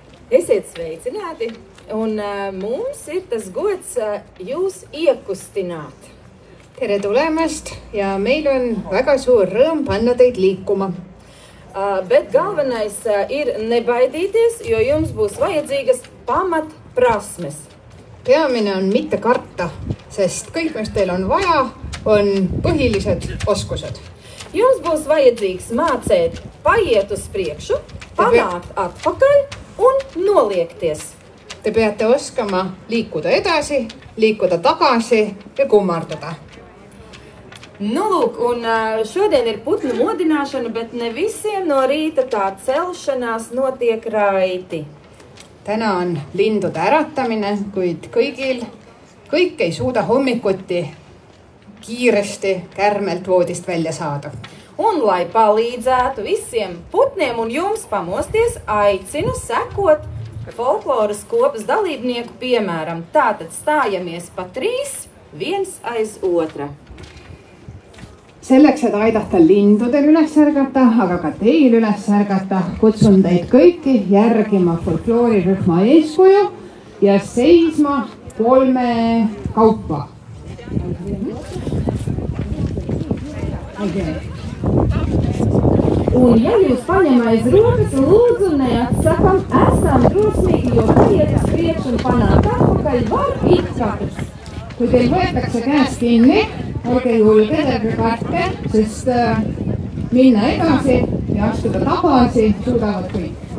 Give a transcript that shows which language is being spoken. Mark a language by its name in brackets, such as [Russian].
[Latvian] Esiet sveicināti, un mums ir tas gods jūs iekustināt. [Estonian] Tere tulemast ja meil on väga suur rõõm panna teid liikuma. [Latvian] Bet galvenais ir nebaidīties, jo jums būs vajadzīgas pamatprasmes. [Estonian] Peamine on mitte karta, sest kõik, mis teil on vaja, on põhilised oskused. [Latvian] Jums būs vajadzīgs mācēt paiet uz priekšu, panākt atpakaļ un noliekties. [Estonian] Te peate oskama liikuda edasi, liikuda tagasi ja kummardada. [Latvian] Nu, lūk, un šodien ir putnu modināšana, bet ne visiem no rīta tā celšanās notiek raiti. [Estonian] Täna on lindude äratamine, kuid kõik ei suuda hommikuti kiiresti kärmelt voodist välja saada. [Latvian] Un, lai palīdzētu visiem putniem un jums pamosties, aicinu sekot folkloras kopas dalībnieku piemēram. Tātad stājamies pa 3, viens aiz otra. [Estonian] Selleks, et aidata lindudel üles ärgata, aga ka teil üles ärgata, kutsun teid kõiki järgima folkloorirühma eeskuju ja seisma 3 kaupa. [Latvian] Un, ja jūs paņemais rokas, lūdzu neatsakam, esam drosmīgi, jo paiet uz priekšu un panākt atpakaļ var it katrs. [Estonian] Kui teil võetakse käest kinni, olge julged, ärge kartke, sest minna edasi ja astuda tagasi suudavad kõik.